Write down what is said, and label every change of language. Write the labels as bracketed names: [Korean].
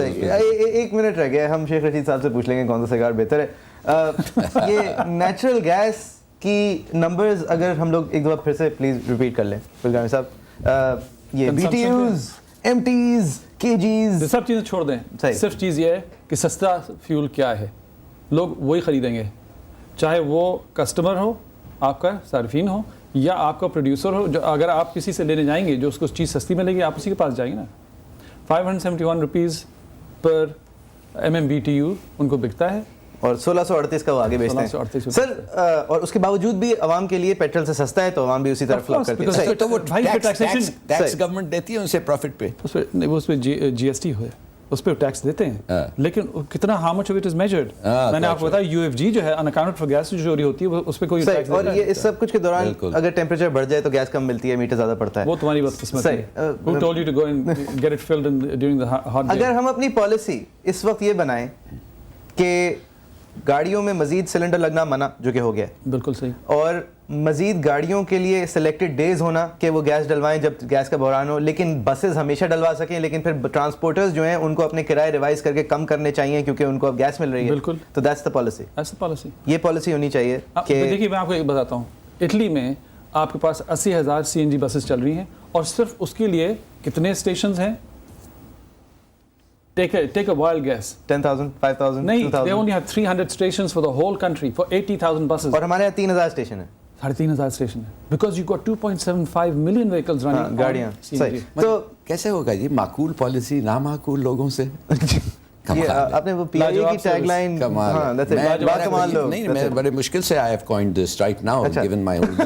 [Urdu] 1 minute رہ گیا، ہم شیخ رشید صاحب سے پوچھ لیں گے کون سا سگار بہتر ہے. یہ نیچرل گیس کی نمبرز اگر ہم لوگ ایک دفعہ پھر سے پلیز ریپیٹ کر لیں گلگامی صاحب. یہ BTUs, MTs, KGs سب چیزیں چھوڑ دیں. صرف چیز یہ ہے کہ سستا فیول کیا ہے، لوگ وہی خریدیں گے، چاہے وہ کسٹمر ہو، آپ کا صارفین ہو، یا آپ کا پروڈیوسر ہو. جو اگر آپ کسی سے لینے جائیں گے جو اس کو چیز سستی ملے گی، آپ اسی کے پاس جائیں گے نا. 571 روپیز پر MMBTU ان کو بکتا ہے اور 1638 کا وہ آگے بیچتے ہیں سر. اور اس کے باوجود بھی عوام کے لیے پیٹرول سے سستا ہے تو عوام بھی اسی طرف فلک کرتی ہے. تو وہ ٹیکس گورنمنٹ دیتی ہے ان سے پروفٹ پہ، اس پہ GST ہو، اس پہ ٹیکس دیتے ہیں، لیکن کتنا [English] How much of it is measured. [Urdu] میں نے آپ کو بتایا UFG جو ہے [English] unaccountable for gas [Urdu] جو چوری ہوتی ہے اس پہ کوئی ٹیکس. اور یہ اس سب کچھ کے دوران اگر ٹیمپریچر بڑھ جائے تو گیس کم ملتی ہے، میٹر زیادہ پڑتا ہے. وہ تمہاری بات قسمت ہے. [English] Who told you to go and get it filled during the hot day? [Urdu] اگر ہم اپنی پالیسی اس وقت یہ بنائیں کہ گاڑیوں میں مزید سلنڈر لگنا منع، جو کہ ہو گیا بالکل صحیح، اور مزید گاڑیوں کے لیے سلیکٹڈ ڈیز ہونا کہ وہ گیس ڈلوائیں جب گیس کا بحران ہو، لیکن بسز ہمیشہ ڈلوا سکیں، لیکن پھر ٹرانسپورٹرز جو ہیں ان کو اپنے کرائے ریوائز کر کے کم کرنے چاہیے کیونکہ ان کو اب گیس مل رہی ہے. بالکل. تو [English] That's the policy. [Urdu] یہ پالیسی ہونی چاہیے کہ دیکھیے میں آپ کو ایک بتاتا ہوں. اٹلی میں آپ کے پاس 80,000 CNG بسز چل رہی ہیں اور صرف اس کے لیے کتنے اسٹیشنز ہیں؟ [English] Take a wild guess. 10,000, 5,000, [Urdu] نہیں, 2,000. [English] they only have 300 stations for the whole country for 80,000 buses. [Urdu] اور ہمارے یہاں 3,000 اسٹیشن ہے [English] 3,500 [Urdu] اسٹیشن ہے [English] because you got 2.75 million vehicles running on [Urdu] گاڑیاں. [English] CNG. [Urdu] صحیح. تو کیسے ہوگا جی معقول پالیسی نامعقول لوگوں سے؟ یہ آپ نے وہ پی آئی اے کی ٹیگ لائن کمال نہیں میں بڑے مشکل سے [English] I have coined this right now given my